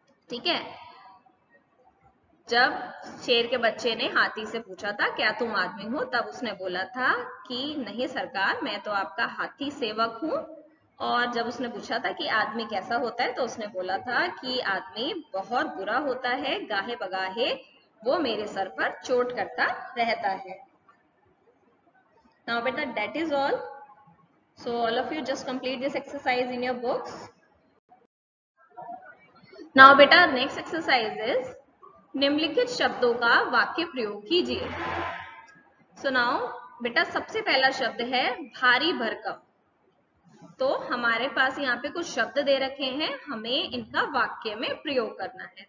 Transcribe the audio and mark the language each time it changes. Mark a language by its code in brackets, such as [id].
[hi] ठीक है, जब शेर के बच्चे ने हाथी से पूछा था क्या तुम आदमी हो, तब उसने बोला था कि नहीं सरकार, मैं तो आपका हाथी सेवक हूँ। और जब उसने पूछा था कि आदमी कैसा होता है, तो उसने बोला था कि आदमी बहुत बुरा होता है, गाहे बगाहे वो मेरे सर पर चोट करता रहता है। [en] Now बेटा that is all. So all of you just complete this exercise in your books. Now [hi] बेटा [en] next exercise is [hi] निम्नलिखित शब्दों का वाक्य प्रयोग कीजिए। [en] So now [hi] बेटा सबसे पहला शब्द है भारी भरकम। तो हमारे पास यहाँ पे कुछ शब्द दे रखे हैं, हमें इनका वाक्य में प्रयोग करना है।